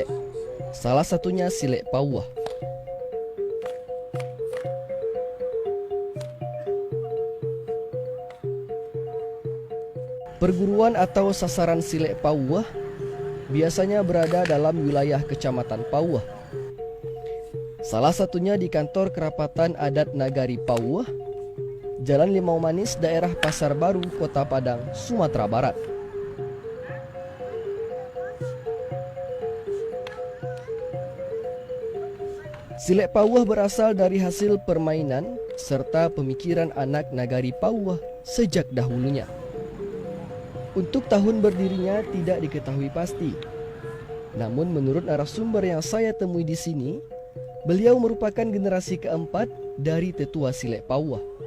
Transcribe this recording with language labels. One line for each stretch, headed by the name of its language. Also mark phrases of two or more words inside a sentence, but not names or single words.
Indonesian: Salah satunya Silek Pauwah. Perguruan atau sasaran Silek Pauwah biasanya berada dalam wilayah Kecamatan Pauwah. Salah satunya di kantor Kerapatan Adat Nagari Pauwah, Jalan Limau Manis, daerah Pasar Baru, Kota Padang, Sumatera Barat. Silek Pauwah berasal dari hasil permainan serta pemikiran anak nagari Pauwah sejak dahulunya. Untuk tahun berdirinya tidak diketahui pasti. Namun menurut narasumber yang saya temui di sini, beliau merupakan generasi keempat dari tetua Silek Pauwah.